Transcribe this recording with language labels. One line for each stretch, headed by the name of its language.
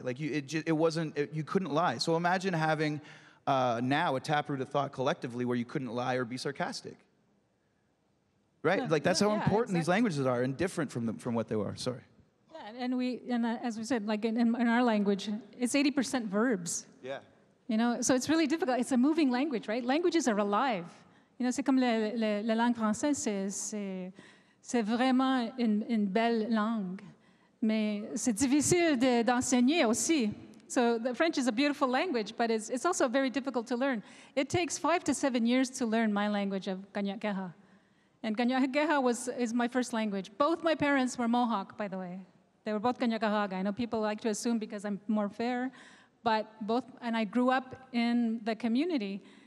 English: Like, you couldn't lie. So imagine having now a taproot of thought collectively where you couldn't lie or be sarcastic. Right? Yeah, like, that's how important exactly. these languages are, and different from what they were. Sorry. And as we said, like in our language, it's 80% verbs. Yeah. You know, so it's really difficult. It's a moving language, right? Languages are alive.
French: You know, c'est comme la langue française, c'est vraiment une belle langue, mais c'est difficile d'enseigner aussi.
English: So the French is a beautiful language, but it's also very difficult to learn. It takes 5 to 7 years to learn my language of Kanien'keha. And Kanien'keha is my first language. Both my parents were Mohawk, by the way. They were both Kanien'keha. I know people like to assume because I'm more fair, but both, and I grew up in the community.